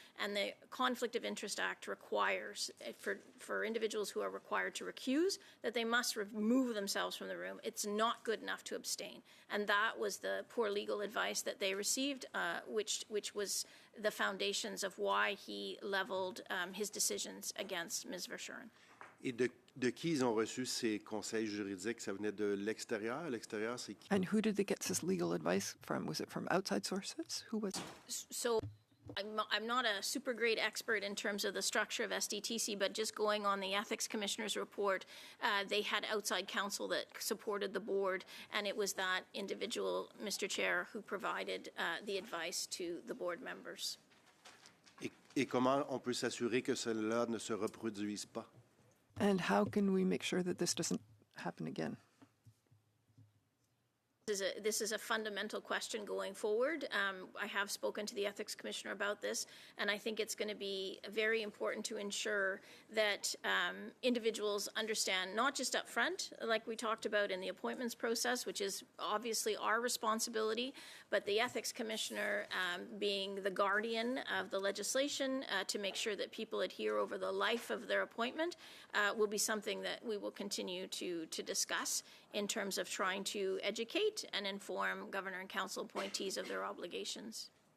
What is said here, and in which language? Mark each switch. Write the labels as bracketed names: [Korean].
[English] And the Conflict of Interest Act requires, for individuals who are required to recuse, that they must remove themselves from the room. It's not good enough to abstain. And that was the poor legal advice that they received, which was the foundations of why he leveled his decisions against Ms. Verschuren. [French] Et de qui ils ont reçu ces conseils juridiques? Ça venait de l'extérieur? L'extérieur, c'est qui? [English] And who did they get this legal advice from? Was it from outside sources? Who was? So I'm not a super great expert in terms of the structure of SDTC, but just going on the Ethics Commissioner's report, they had outside counsel that supported the board, and it was that individual, Mr. Chair, who provided the advice to the board members. Et comment on peut s'assurer que cela ne se reproduise pas? And how can we make sure that this doesn't happen again? This is a fundamental question going forward. I have spoken to the Ethics Commissioner about this, and I think it's going to be very important to ensure that individuals understand, not just up front, like we talked about in the appointments process, which is obviously our responsibility, but the Ethics Commissioner being the guardian of the legislation to make sure that people adhere over the life of their appointment will be something that we will continue to discuss in terms of trying to educate and inform Governor and Council appointees of their obligations.